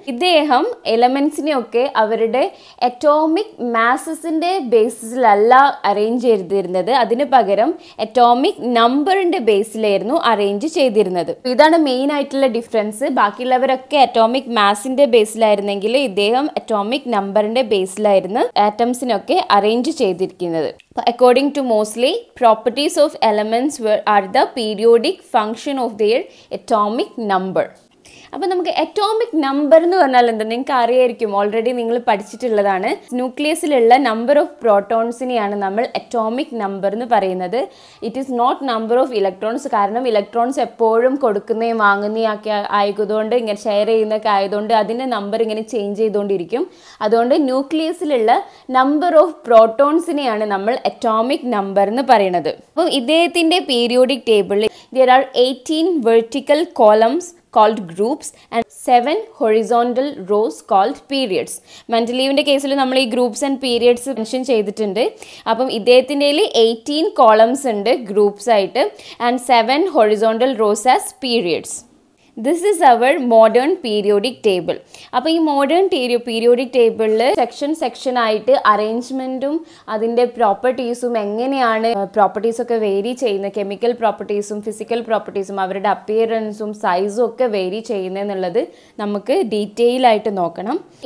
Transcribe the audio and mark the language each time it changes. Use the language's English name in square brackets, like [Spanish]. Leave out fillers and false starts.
[Malayalam] ഇദ്ദേഹം എലമെൻസിനെയൊക്കെ അവരുടെ atomic മാസസിൻ്റെ ബേസിസിലല്ല arrange ചെയ്തിരുന്നത്, അതിന് പകരം അറ്റോമിക് നമ്പറിൻ്റെ ബേസിലായിരുന്നു അറേഞ്ച് ചെയ്തിരുന്നത്. ഇതാണ് മെയിൻ ആയിട്ടുള്ള ഡിഫറൻസ്. ബാക്കിയുള്ളവരൊക്കെ അറ്റോമിക് മാസിൻ്റെ ബേസിലായിരുന്നെങ്കിൽ ഇദ്ദേഹം അറ്റോമിക് നമ്പറിൻ്റെ ബേസിലായിരുന്നു ആറ്റംസിനൊക്കെ അറേഞ്ച് ചെയ്തിരിക്കുന്നത്. [English] According to Moseley, properties of elements are the periodic function of their atomic number. [Malayalam] അപ്പോൾ നമുക്ക് അറ്റോമിക് നമ്പർ എന്ന് പറഞ്ഞാൽ എന്താ നിങ്ങൾക്ക് അറിയായിരിക്കും, ഓൾറെഡി നിങ്ങൾ പഠിച്ചിട്ടുള്ളതാണ്. ന്യൂക്ലിയസിലുള്ള നമ്പർ ഓഫ് പ്രോട്ടോൺസിനെയാണ് നമ്മൾ അറ്റോമിക് നമ്പർ എന്ന് പറയുന്നത്. [English] It is not number of electrons. [Malayalam] കാരണം ഇലക്ട്രോൺസ് എപ്പോഴും കൊടുക്കുന്നതും വാങ്ങുന്നതൊക്കെ ആയതുകൊണ്ട്, ഇങ്ങനെ ഷെയർ ചെയ്യുന്നതൊക്കെ ആയതുകൊണ്ട് അതിൻ്റെ നമ്പർ ഇങ്ങനെ ചേഞ്ച് ചെയ്തുകൊണ്ടിരിക്കും. അതുകൊണ്ട് ന്യൂക്ലിയസിലുള്ള നമ്പർ ഓഫ് പ്രോട്ടോൺസിനെയാണ് നമ്മൾ അറ്റോമിക് നമ്പർ എന്ന് പറയുന്നത്. അപ്പം ഇദ്ദേഹത്തിൻ്റെ പീരിയോഡിക് ടേബിളിൽ [English] there are 18 vertical columns called groups and 7 horizontal rows called periods. [Malayalam] Mental ലീവിൻ്റെ കേസിൽ നമ്മൾ ഈ ഗ്രൂപ്പ്സ് ആൻഡ് പീരിയഡ്സ് മെൻഷൻ ചെയ്തിട്ടുണ്ട്. അപ്പം ഇദ്ദേഹത്തിൻ്റെ 18 കോളംസ് ഉണ്ട് ഗ്രൂപ്പ്സ് ആയിട്ട് and 7 [English] horizontal rows as periods. This is our modern periodic table. [Malayalam] അപ്പോൾ ഈ മോഡേൺ പീരിയോഡിക് ടേബിളിൽ സെക്ഷൻ ആയിട്ട് അറേഞ്ച്മെൻറ്റും അതിൻ്റെ പ്രോപ്പർട്ടീസും എങ്ങനെയാണ് പ്രോപ്പർട്ടീസൊക്കെ വേരി ചെയ്യുന്നത്, കെമിക്കൽ പ്രോപ്പർട്ടീസും ഫിസിക്കൽ പ്രോപ്പർട്ടീസും അവരുടെ അപ്പിയറൻസും സൈസും ഒക്കെ വേരി ചെയ്യുന്നതെന്നുള്ളത് നമുക്ക് ഡീറ്റെയിൽ ആയിട്ട് നോക്കണം.